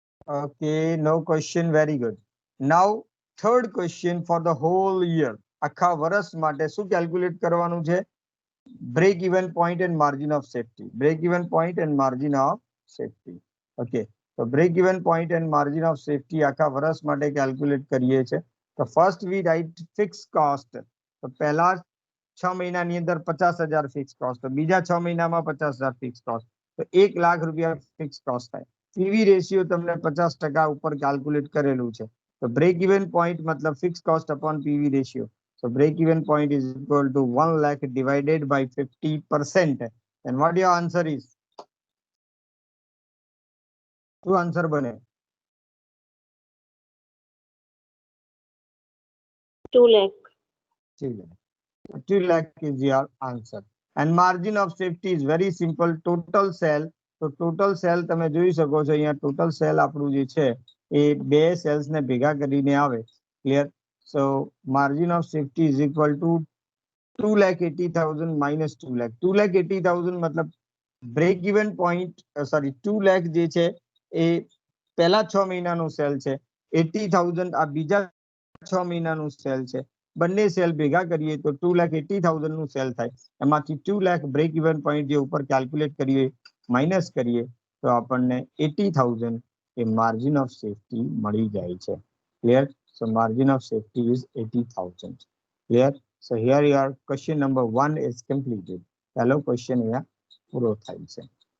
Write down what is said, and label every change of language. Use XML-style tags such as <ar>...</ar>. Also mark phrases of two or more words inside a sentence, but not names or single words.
<en>Okay, no question. Very good. Now, third question for the whole year.</en> <gu>આખા વર્ષ માટે શું કેલ્ક્યુલેટ કરવાનું છે?</gu> <en>Break even point and margin of safety. Break even point and margin of safety. Okay. So break even point and margin of safety આખા વર્ષ માટે કેલ્ક્યુલેટ કરીએ છે. તો first we write fixed cost.</en> <gu>તો પહેલા 6 મહિનાની અંદર 50,000</gu> <en>fix cost,</en> <gu>તો બીજા 6 મહિનામાં 50,000</gu> <en>fix cost,</en> <gu>તો 1,00,000 રૂપિયા</gu> <en>fix cost</en> <gu>થાય.</gu> <en>PV ratio</en> <gu>તમને 50% ઉપર કેલ્ક્યુલેટ કરેલું છે. તો</gu> <en>break even point</en> <gu>મતલબ</gu> <en>fix cost upon PV ratio. So break even point is equal to 1 lakh divided by 50%. And what your answer is?</en> <gu>શું આન્સર બને?</gu> <en>2 lakh. 2 lakh. 2 lakh is your answer. And margin of safety is very simple. Total sale.</en> <gu>તો</gu> <en>total sale</en> <gu>તમે જોઈ શકો છો અહીંયા</gu> <en>total sale</en> <gu>આપણું જે છે એ બે સેલ્સ ને ભેગા કરીને આવે. ક્લિયર?</gu> <en>So margin of safety is equal to 2,80,000 minus 2 lakh.</en> <gu>2,80,000 मतलब</gu> <en>break even point, sorry,</en> <gu>2 lakh જે છે એ પહેલા 6 મહિનાનું સેલ છે. 80,000 આ બીજા 6 મહિનાનું સેલ છે. બંને સેલ ભેગા કરીએ તો 2,80,000 નું સેલ થાય. એમાંથી 2 lakh</gu> <en>break even point</en> <gu>જે ઉપર કેલ્ક્યુલેટ કરીએ માઇનસ કરીએ તો આપણને 80,000 એ</gu> <en>margin of safety</en> <gu>મળી જાય છે.</gu> <en>ક્લિયર? so margin of safety is 80,000. ક્લિયર? So here your question number 1 is completed. Hello, question here</en> <gu>પૂરો થાય છે.</gu>